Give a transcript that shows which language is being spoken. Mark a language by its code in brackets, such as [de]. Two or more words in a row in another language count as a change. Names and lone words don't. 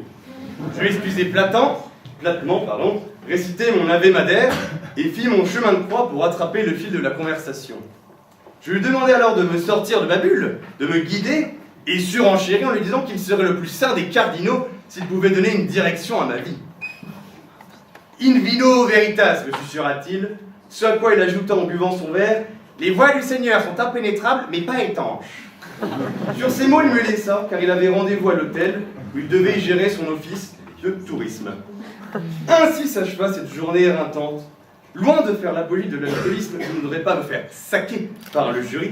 [fr] Je lui excusai platement, réciter mon Ave Madère et fis mon chemin de croix pour attraper le fil de la conversation. Je lui demandai alors de me sortir de ma bulle, de me guider, et surenchéri en lui disant qu'il serait le plus saint des cardinaux s'il pouvait donner une direction à ma vie. [la] In vino veritas, [fr] me susurra-t-il, ce à quoi il ajouta en buvant son verre, les voies du Seigneur sont impénétrables, mais pas étanches. Sur ces mots, il me laissa, car il avait rendez-vous à l'hôtel, où il devait y gérer son office de tourisme. Ainsi s'acheva cette journée éreintante. Loin de faire l'apologie de l'alcoolisme, je ne voudrais pas me faire saquer par le jury.